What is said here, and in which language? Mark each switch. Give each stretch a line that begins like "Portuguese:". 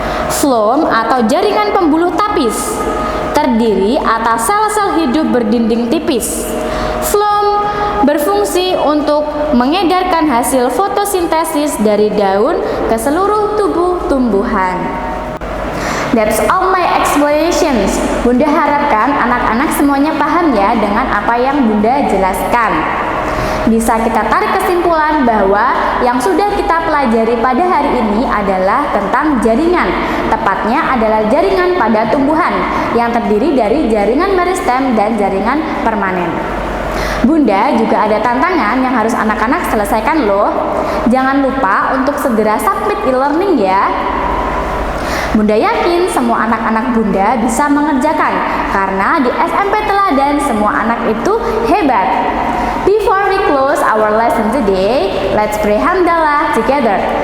Indonesian: Phloem atau jaringan pembuluh tapis terdiri atas sel-sel hidup berdinding tipis. Phloem berfungsi untuk mengedarkan hasil fotosintesis dari daun ke seluruh tubuh tumbuhan.
English: That's all my explanations.
Indonesian: Bunda harapkan anak-anak semuanya paham ya dengan apa yang Bunda jelaskan. Bisa kita tarik kesimpulan bahwa yang sudah kita pelajari pada hari ini adalah tentang jaringan. Tepatnya adalah jaringan pada tumbuhan yang terdiri dari jaringan meristem dan jaringan permanen. Bunda juga ada tantangan yang harus anak-anak selesaikan loh. Jangan lupa untuk segera submit e-learning ya. Bunda yakin semua anak-anak Bunda bisa mengerjakan karena di SMP Teladan semua anak itu hebat.
English: Before we close our lesson today, let's pray hamdalah together.